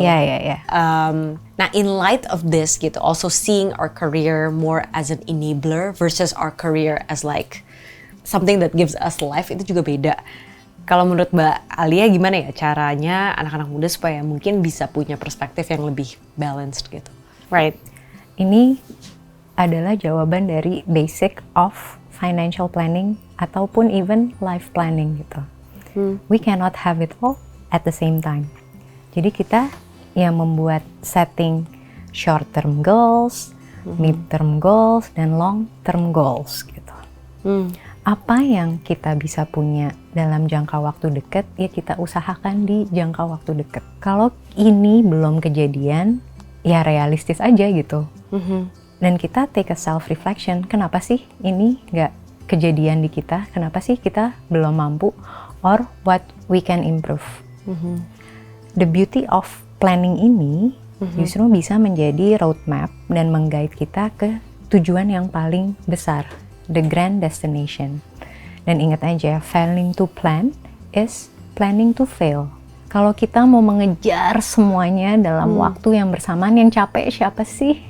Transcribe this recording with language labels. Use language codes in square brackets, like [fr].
[en] Nah, in light of this [id] gitu, [en] also seeing our career more as an enabler versus our career as like something that gives us life, [id] itu juga beda. Kalau menurut Mbak Alia gimana ya caranya anak-anak muda supaya mungkin bisa punya perspektif yang lebih balanced gitu? [en] Right. [id] Ini adalah jawaban dari [en] basic of financial planning [id] ataupun [en] even life planning [id] gitu. [en] We cannot have it all at the same time. [id] Jadi kita yang membuat setting short term goals, mid term goals, dan long term goals gitu. Apa yang kita bisa punya dalam jangka waktu dekat, ya kita usahakan di jangka waktu dekat. Kalau ini belum kejadian, ya realistis aja gitu. Dan kita [en] take a self reflection, [id] kenapa sih ini nggak kejadian di kita? Kenapa sih kita belum mampu? [en] Or what we can improve. The beauty of planning [id] ini justru bisa menjadi roadmap dan mengguide kita ke tujuan yang paling besar, [en] the grand destination. [id] Dan ingat aja, [en] failing to plan is planning to fail. [id] Kalau kita mau mengejar semuanya dalam waktu yang bersamaan, yang capek siapa sih?